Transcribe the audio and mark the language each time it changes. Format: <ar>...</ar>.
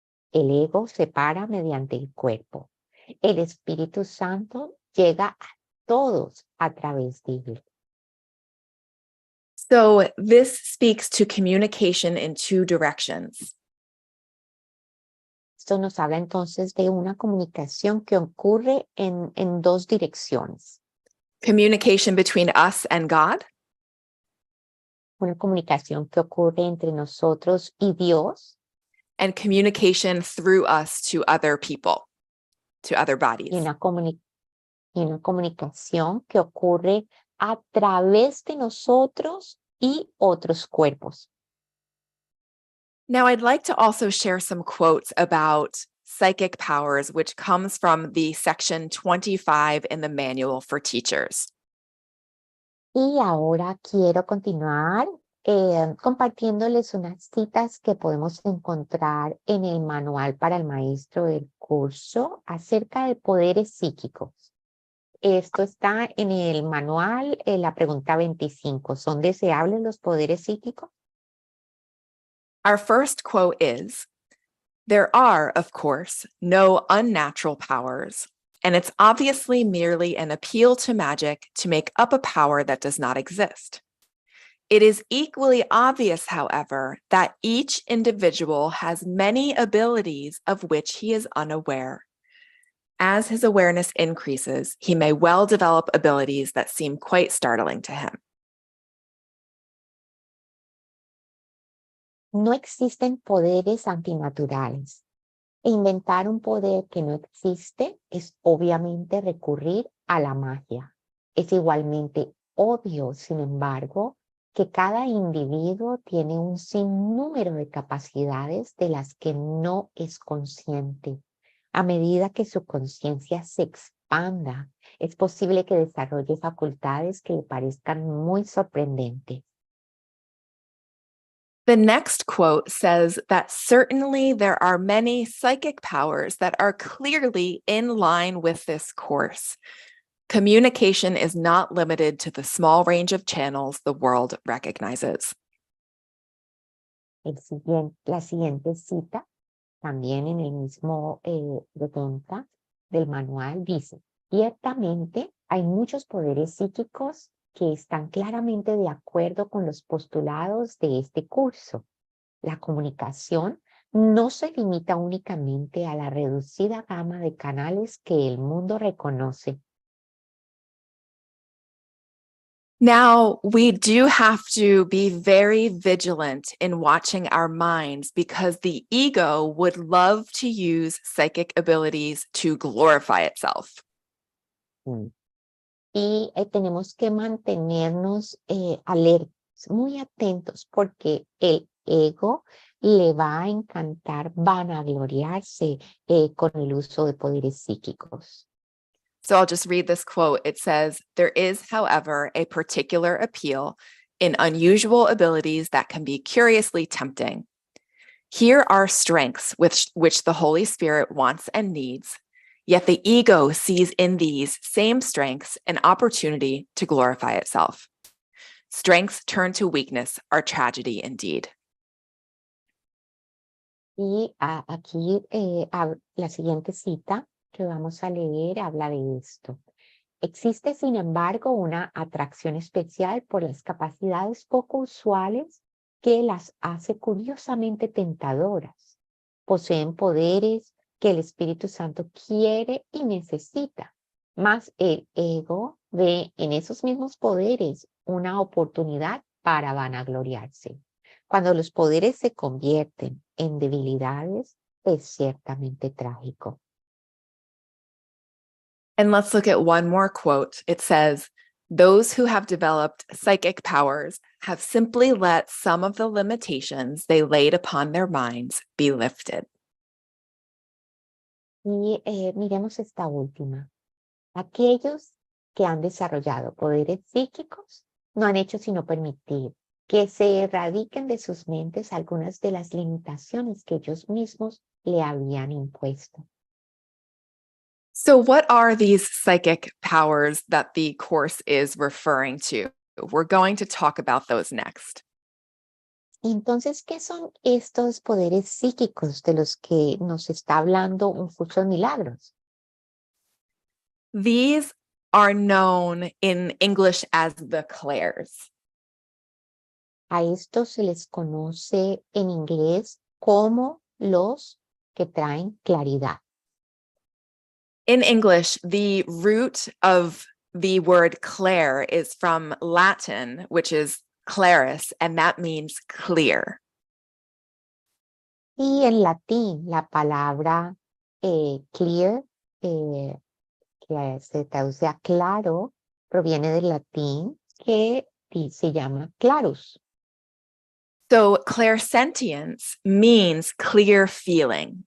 <es>El ego separa mediante el cuerpo. El Espíritu Santo llega a todos a través de Él.</es> <en>So this speaks to communication in two directions.</en> <es>Esto nos habla entonces de una comunicación que ocurre en dos direcciones.</es> <en>Communication between us and God,</en> <es>Una comunicación que ocurre entre nosotros y Dios,</es> <en>and communication through us to other people, to other bodies.</en> <es>y una comunicación que ocurre a través de nosotros y otros cuerpos.</es> <en>Now, I'd like to also share some quotes about psychic powers, which comes from the section 25 in the Manual for Teachers.</en> <es>Y ahora quiero continuar compartiéndoles unas citas que podemos encontrar en el manual para el maestro del curso acerca de poderes psíquicos. Esto está en el manual, la pregunta 25. ¿Son deseables los poderes psíquicos?</es> <en>Our first quote is, "There are, of course, no unnatural powers, and it's obviously merely an appeal to magic to make up a power that does not exist. It is equally obvious, however, that each individual has many abilities of which he is unaware. As his awareness increases, he may well develop abilities that seem quite startling to him."</en> <es>No existen poderes antinaturales. E inventar un poder que no existe es obviamente recurrir a la magia. Es igualmente obvio, sin embargo, que cada individuo tiene un sinnúmero de capacidades de las que no es consciente. A medida que su conciencia se expanda, es posible que desarrolle facultades que le parezcan muy sorprendentes.</es> <en>The next quote says that certainly there are many psychic powers that are clearly in line with this course. Communication is not limited to the small range of channels the world recognizes.</en> <es>La siguiente cita, también en el mismo pregunta, del manual dice, ciertamente hay muchos poderes psíquicos que están claramente de acuerdo con los postulados de este curso. La comunicación no se limita únicamente a la reducida gama de canales que el mundo reconoce.</es> <en>Now, we do have to be very vigilant in watching our minds because the ego would love to use psychic abilities to glorify itself.</en> <es>Y tenemos que mantenernos alertas, muy atentos, porque el ego le va a encantar vanagloriarse con el uso de poderes psíquicos.</es> <en>So I'll just read this quote. It says, "There is, however, a particular appeal in unusual abilities that can be curiously tempting. Here are strengths which the Holy Spirit wants and needs, yet the ego sees in these same strengths an opportunity to glorify itself. Strengths turned to weakness are tragedy indeed."</en> <es>Y aquí la siguiente cita que vamos a leer habla de esto. Existe, sin embargo, una atracción especial por las capacidades poco usuales que las hace curiosamente tentadoras. Poseen poderes que el Espíritu Santo quiere y necesita, mas el ego ve en esos mismos poderes una oportunidad para vanagloriarse. Cuando los poderes se convierten en debilidades, es ciertamente trágico.</es> <en>And let's look at one more quote. It says, "Those who have developed psychic powers have simply let some of the limitations they laid upon their minds be lifted."</en> <es>Y miremos esta última. Aquellos que han desarrollado poderes psíquicos no han hecho sino permitir que se erradiquen de sus mentes algunas de las limitaciones que ellos mismos le habían impuesto.</es> <en>So what are these psychic powers that the course is referring to? We're going to talk about those next.</en> <es>Entonces, ¿qué son estos poderes psíquicos de los que nos está hablando un curso de milagros?</es> <en>These are known in English as the clairs.</en> <es>A estos se les conoce en inglés como los que traen claridad.</es> <en>In English, the root of the word clair is from Latin, which is claris, and that means clear.</en> <es>Y en latín, la palabra clear, que se traduce a claro, proviene del latín que se llama clarus.</es> <en>So clairsentience means clear feeling.</en>